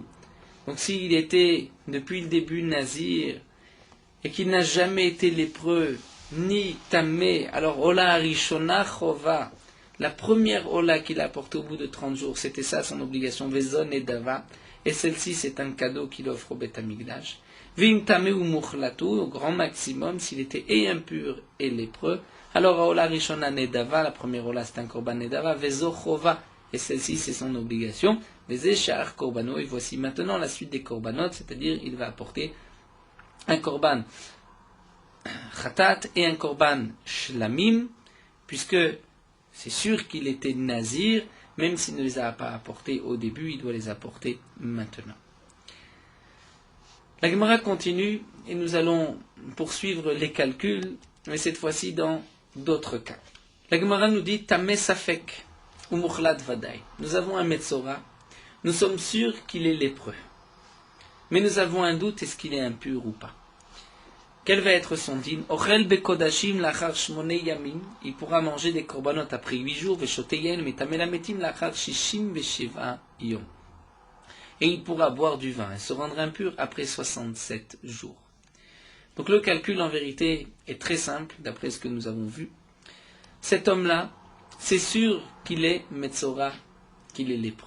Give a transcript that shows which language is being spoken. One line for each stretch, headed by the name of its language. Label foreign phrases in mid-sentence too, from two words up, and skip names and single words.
French: Donc s'il était depuis le début nazir et qu'il n'a jamais été lépreux ni tamé, alors
Hebrew: עולה הראשונה חובה,
French: la première ola qu'il a apportée au bout de 30 jours, c'était ça son obligation,
Hebrew: וזו נדבה,
French: et celle-ci c'est un cadeau qu'il offre au Beth Amikdash.
Hebrew: ואם טמא ומוחלט הוא,
French: au grand maximum, s'il était et impur et lépreux, alors
Hebrew: עולה הראשונה נדבה,
French: la première ola c'est un
Hebrew: קרבן נדבה וזו חובה,
French: et celle-ci c'est son obligation. Les
Hebrew: שאר קרבנו,
French: et voici maintenant la suite des korbanot, c'est-à-dire il va apporter un
Hebrew: קרבן חטאת
French: et un
Hebrew: קרבן שלמים,
French: puisque c'est sûr qu'il était nazir, même s'il ne les a pas apportés au début, il doit les apporter maintenant. La Gemara continue et nous allons poursuivre les calculs, mais cette fois-ci dans d'autres cas. La Gemara nous dit
Hebrew: טמא ספק ומוחלט ודאי.
French: Nous avons un Metzora. Nous sommes sûrs qu'il est lépreux. Mais nous avons un doute, est-ce qu'il est impur ou pas? Quel va être son din?
Hebrew: אוכל בקדשים לאחר שמונה ימים.
French: Il pourra manger des korbanot après 8 jours.
Hebrew: ושותה יין ומיטמא למתים לאחר שישים ושבעה יום.
French: Et il pourra boire du vin et se rendre impur après 67 jours. Donc le calcul en vérité est très simple, d'après ce que nous avons vu. Cet homme-là, c'est sûr qu'il est Metzora, qu'il est lépreux.